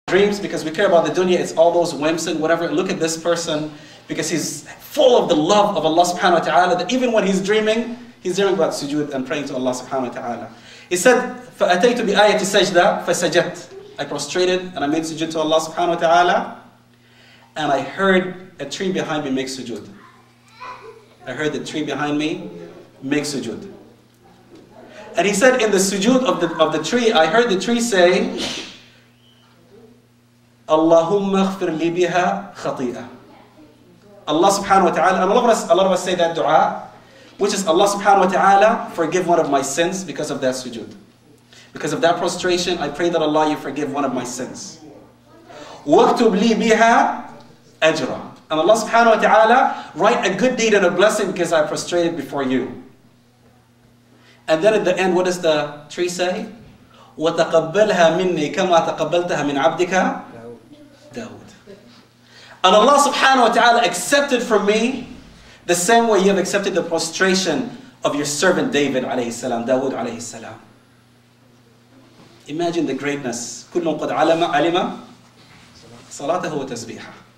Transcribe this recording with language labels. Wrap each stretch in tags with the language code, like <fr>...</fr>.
<en>dreams, because we care about the dunya, it's all those whims and whatever. Look at this person, because he's full of the love of Allah subhanahu wa ta'ala, that even when he's dreaming about sujood and praying to Allah subhanahu wa ta'ala. He said,</en> <ar>فَأَتَيْتُ بِآيَةِ سَجْدَةٍ فَسَجَدْتُ.</ar> <en>I prostrated and I made sujood to Allah subhanahu wa ta'ala, and I heard a tree behind me make sujood. I heard the tree behind me make sujood. And he said, in the sujood of the tree, I heard the tree say,</en> <ar>Allahumma khfir li biha khati'ah.</ar> <en>Allah subhanahu wa ta'ala, and a lot of us say that dua, which is Allah subhanahu wa ta'ala, forgive one of my sins because of that sujood. Because of that prostration, I pray that Allah, you forgive one of my sins.</en> <ar>وَاكْتُبْ لِي بِهَا أَجْرًا.</ar> <en>And Allah subhanahu wa ta'ala, write a good deed and a blessing because I prostrated before you. And then at the end, what does the tree say?</en> <ar>وَتَقَبَّلْهَا مِنِّي كَمَا تَقَبَّلْتَهَا مِنْ عَبْدِكَ Dawoud.</ar> <en>And Allah subhanahu wa ta'ala accepted from me the same way you have accepted the prostration of your servant David alayhi salam, Dawoud alayhi salam. Imagine the greatness.</en> <ar>كُلٌّ قَدْ عَلِمَ صَلَاتَهُ وَتَسْبِيحَهُ.</ar>